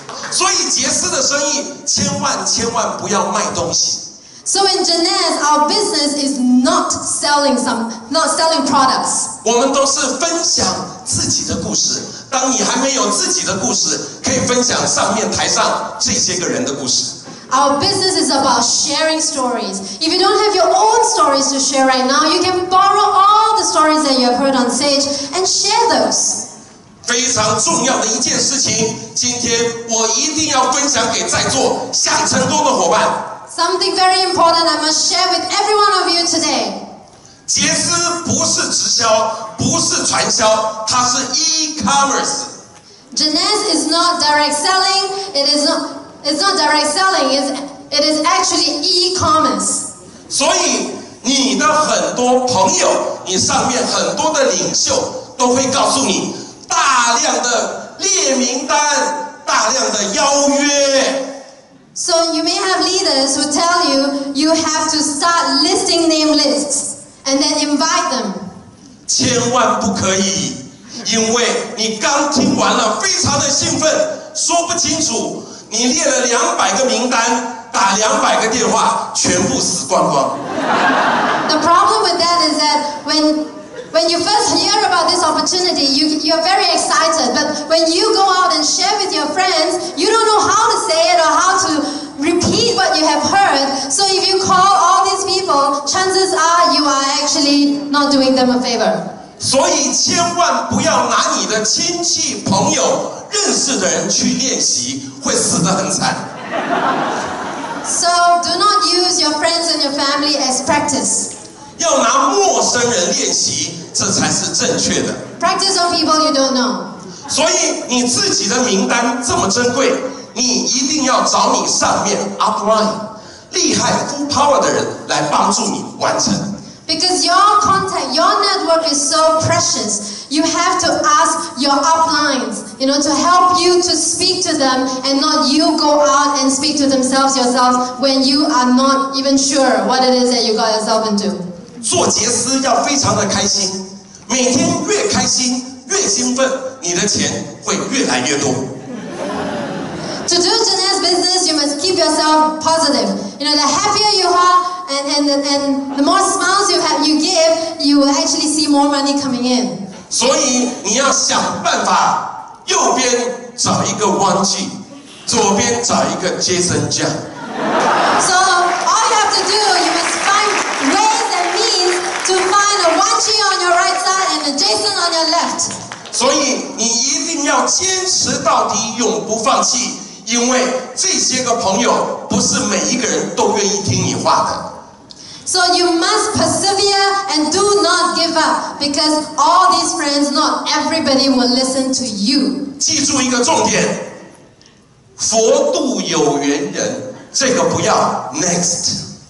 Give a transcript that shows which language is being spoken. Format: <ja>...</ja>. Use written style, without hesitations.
<zh>所以杰斯的生意千万不要卖东西。</zh> <en>So in Jeunesse, our business is not selling products.</en> <zh>我们都是分享自己的故事。当你还没有自己的故事，可以分享上面台上这些个人的故事。</zh> <en>Our business is about sharing stories. If you don't have your own stories to share right now, you can borrow all the stories that you have heard on stage and share those.</en> <zh>非常重要的一件事情，今天我一定要分享给在座想成功的伙伴。</zh> <en>Something very important I must share with every one of you today.</en> <zh>杰斯不是直销，不是传销，它是 e-commerce.</zh> <en>Jeunesse is not direct selling. It's not direct selling. It is actually e-commerce.</en> <zh>所以你的很多朋友，你上面很多的领袖都会告诉你，大量的列名单，大量的邀约。</zh> <en>So you may have leaders who tell you you have to start listing name lists and then invite them.</en> <zh>千万不可以，因为你刚听完了，非常的兴奋，说不清楚。你列了200个名单，打200个电话，全部死光光。</zh> <en>The problem with that is that when you first hear about this opportunity, you're very excited. But when you go out and share with your friends, you don't know how to say it or how to repeat what you have heard. So if you call all these people, chances are you are actually not doing them a favor.</en> <zh>所以千万不要拿你的亲戚、朋友、认识的人去练习，会死得很惨。</zh> <en>So do not use your friends and your family as practice.</en> <zh>要拿陌生人练习，这才是正确的。</zh> <en>Practice on people you don't know.</en> <zh>所以你自己的名单这么珍贵，你一定要找你上面 upline 厉害</zh> <en>full power</en> <zh>的人来帮助你完成。</zh> <en>Because your contact, your network is so precious. You have to ask your uplines, to help you to speak to them and not you go out and speak to yourself when you are not even sure what it is that you got yourself into.</en> <zh>做杰斯要非常的开心，每天越开心越兴奋，你的钱会越来越多。</zh> <en>To do Jeunesse business, you must keep yourself positive. The happier you are and the more smiles you give, you will actually see more money coming in.</en> <zh>所以你要想办法，右边找一个汪记，左边找一个 Jason Jiang。</zh> <en>So all you have to do, you must find ways and means to find a Wanchi on your right side and a Jason on your left.</en> <zh>所以你一定要坚持到底，永不放弃。因为这些个朋友不是每一个人都愿意听你话的。</zh> <en>So you must persevere and do not give up because all these friends, not everybody will listen to you.</en> <zh>记住一个重点，佛度有缘人，这个不要 next。</zh>